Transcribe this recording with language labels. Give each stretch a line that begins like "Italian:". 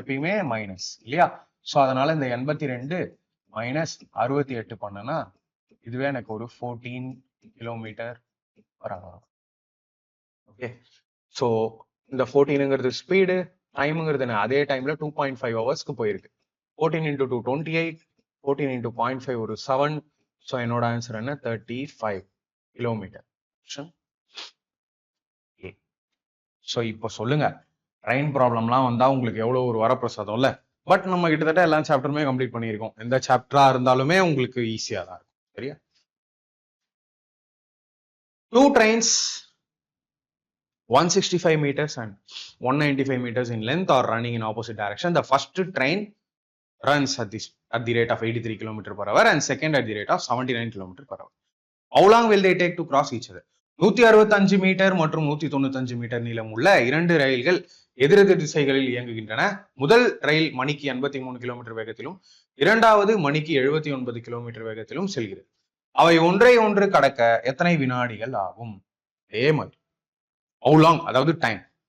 Tamil: எப்பயுமே மைனஸ் இல்லையா? ஸோ அதனால இந்த 82 மைனஸ் 68 பண்ணனா இதுவே எனக்கு ஒரு 14 kilometre per hour. Okay, so இந்த 14ங்கிறது ஸ்பீடு, டைமுங்கிறது அதே டைம்ல 2.5 ஹவர்ஸ்க்கு போயிருக்கு. 14 into 2 28, 14 into 0.5 ஒரு 7. ஸோ என்னோட ஆன்சர் என்ன? 35 கிலோமீட்டர். ஸோ இப்போ சொல்லுங்க, ட்ரெயின் ப்ராப்ளம்லாம் வந்தா உங்களுக்கு எவ்வளவு ஒரு வரப்பிரசாதம் இல்ல? பட் நம்ம கிட்டத்தட்ட எல்லா சாப்டருமே கம்ப்ளீட் பண்ணியிருக்கோம். எந்த சாப்டரா இருந்தாலுமே உங்களுக்கு ஈஸியா தான் இருக்கும். சரியா?
English: 2 trains 165 meters and 195 meters in length are running in opposite direction. The first train runs at the rate of 83 km per hour and second at the rate of 79 km per hour. How long will they take to cross each other?
Tamil: 165 metre மற்றும் 195 metre நீளம் உள்ள 2 ரயில்கள் எதிரெதிர் திசைகளில் இயங்குகின்றன. முதல் ரயில் மணிக்கு 83 kilometre வேகத்திலும், இரண்டாவது மணிக்கு 79 கிலோமீட்டர் வேகத்திலும் செல்கிறது. அவை ஒன்றை ஒன்று கடக்க எத்தனை வினாடிகள் ஆகும்? அதே மாதிரி
English: how long,
Tamil: அதாவது டைம்.